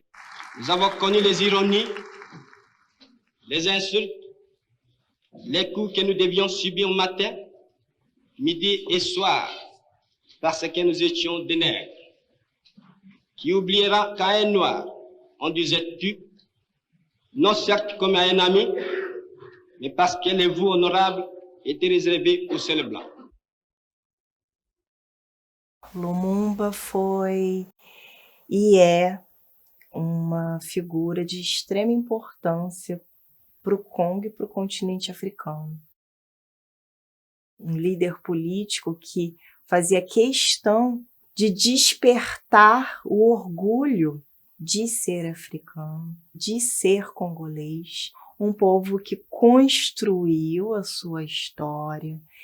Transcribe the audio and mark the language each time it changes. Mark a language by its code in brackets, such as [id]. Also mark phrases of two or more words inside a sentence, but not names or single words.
[fr] Nous avons connu les ironies, les insultes, les coups que nous devions subir matin, midi et soir, parce que nous étions des nègres. Qui oubliera qu'à un noir, on disait tu, non certes comme à un ami, mais parce que les voix honorables étaient réservées aux seuls blancs. [pt] Lumumba foi e é uma figura de extrema importância para o Congo e para o continente africano. Um líder político que fazia questão de despertar o orgulho de ser africano, de ser congolês, um povo que construiu a sua história,